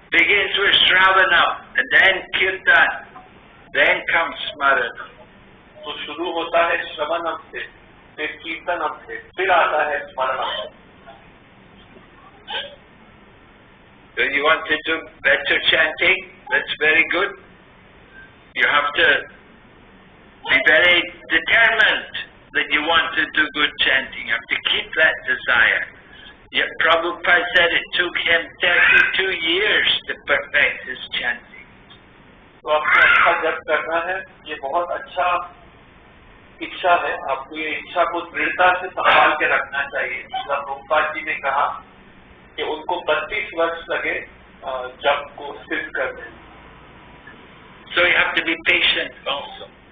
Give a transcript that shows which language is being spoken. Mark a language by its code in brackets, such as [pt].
[en] Begins with Shravanam and then Kirtan, then comes Smarana. [hi] तो शुरू होता है श्रवणम से, फिर कीर्तनम से, फिर आता है स्मरणम। [en] So you want to do better chanting? That's very good. You have to be very determined that you want to do good chanting. You have to keep that desire. Yet Prabhupada said it took him 32 years to perfect his chanting. [hi] तो आपको अच्छा जप करना है, ये बहुत अच्छा इच्छा है। आपको ये इच्छा को दृढ़ता से संभाल के रखना चाहिए। प्रभुपाद जी ने कहा कि उनको 32 वर्ष लगे जप को सिद्ध करने। [en] So you have to be patient also.